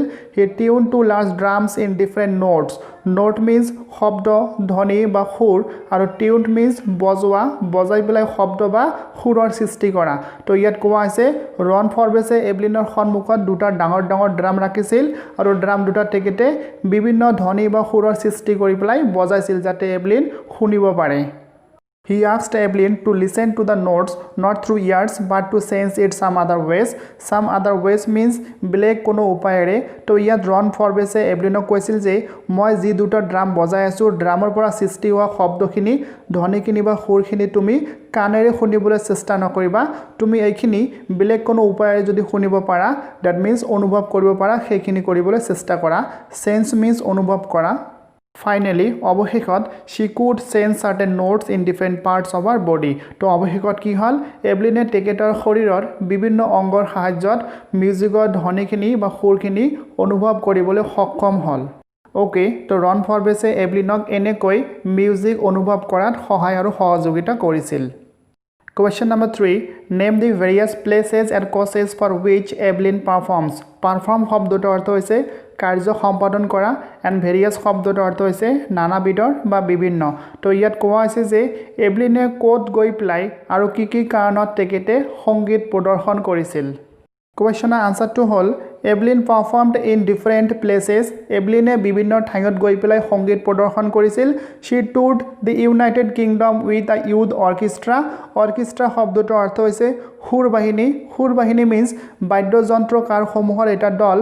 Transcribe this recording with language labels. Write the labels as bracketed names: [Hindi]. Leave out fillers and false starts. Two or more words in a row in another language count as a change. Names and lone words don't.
[English] He tune to large drums in different notes. Note means [Assamese] শব্দ ধ্বনি বা সুৰ আৰু [English] tune means [Assamese] বজোৱা বজাই পেলাই শব্দ বা সুৰৰ সৃষ্টি কৰা। তো ইয়াত কোৱা হৈছে ৰন ফৰবেছে এভলিনৰ সন্মুখত দুটা ডাঙৰ ডাঙৰ ড্ৰাম ৰাখিছিল আৰু ড্ৰাম দুটা তেখেতে বিভিন্ন ধ্বনি বা সুৰৰ সৃষ্টি কৰি পেলাই বজাইছিল যাতে এভলিন শুনিব পাৰে। [English] He asked Evelyn to listen to the notes not through ears but to sense it some other ways. Some other ways means [Assamese] বেলেগ কোনো উপায়েৰে। তো ইয়াত ৰন ফৰবেছে এভলিনক কৈছিল যে মই যি দুটা ড্ৰাম বজাই আছো ড্ৰামৰ পৰা সৃষ্টি হোৱা শব্দখিনি ধ্বনিখিনি বা সুৰখিনি তুমি কাণেৰে শুনিবলৈ চেষ্টা নকৰিবা। তুমি এইখিনি বেলেগ কোনো উপায়েৰে যদি শুনিব পাৰা [English] that means [Assamese] অনুভৱ কৰিব পাৰা সেইখিনি কৰিবলৈ চেষ্টা কৰা। [English] sense means [Assamese] অনুভৱ কৰা। [English] Finally, অৱশেষত she could sense certain notes in different parts of her body. [Assamese] তো অৱশেষত কি হল এভলিনে তেখেতৰ শৰীৰৰ বিভিন্ন অংগৰ সাহায্যত মিউজিকৰ ধ্বনিখিনি বা সুৰখিনি অনুভৱ কৰিবলৈ সক্ষম হল। ওকে, তো ৰন ফৰবেছে এভলিনক এনেকৈ মিউজিক অনুভৱ কৰাত সহায় আৰু সহযোগিতা কৰিছিল। [English] Question number 3, name the various places and causes for which Evelyn performs. [Assamese] Perform শব্দটোৰ অৰ্থ হৈছে কাৰ্য সম্পাদন কৰা [English] and various [Assamese] শব্দটোৰ অৰ্থ হৈছে নানাবিধৰ বা বিভিন্ন। তো ইয়াত কোৱা হৈছে যে এভলিনে ক'ত গৈ পেলাই আৰু কি কি কাৰণত তেখেতে সংগীত প্ৰদৰ্শন কৰিছিল। [English] question's answer [Assamese] হ'ল [English] Evelyn performed in different places [Assamese] এভলিনে বিভিন্ন ঠাইত গৈ পেলাই সংগীত প্ৰদৰ্শন কৰিছিল [English] She toured the United Kingdom with a youth orchestra [Assamese] অৰ্কেষ্ট্ৰা শব্দটোৰ অৰ্থ হৈছে সুৰবাহিনী মিন্স বাদ্যযন্ত্ৰকাৰসমূহৰ এটা দল